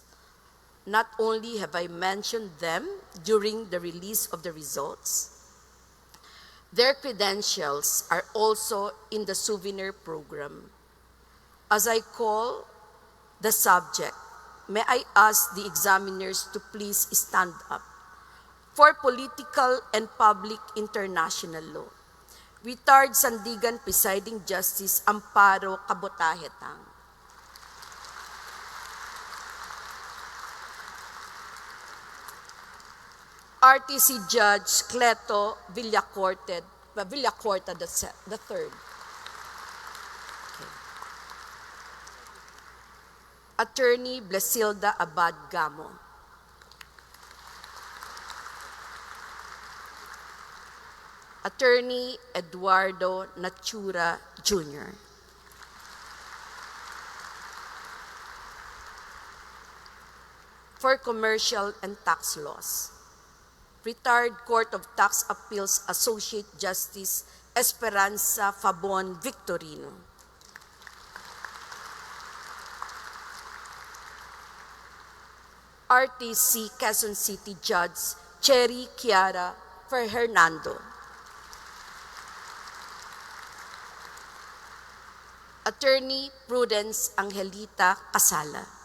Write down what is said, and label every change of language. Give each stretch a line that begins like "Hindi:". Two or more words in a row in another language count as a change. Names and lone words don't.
English: Not only have I mentioned them during the release of the results, their credentials are also in the souvenir program. As I call the subject, may I ask the examiners to please stand up for political and public international law. Retired Sandigan Presiding Justice Amparo Cabotahetang. RTC Judge Cleto Villacorte Villacorta the third. Okay. Attorney Blesilda Abad Gamo. Attorney Eduardo Natura Jr. For Commercial and Tax Laws, Retired Court of Tax Appeals Associate Justice Esperanza Fabon Victorino. RTC Quezon City Judge Cherry Chiara for Hernando. Attorney Prudence Angelita Casala.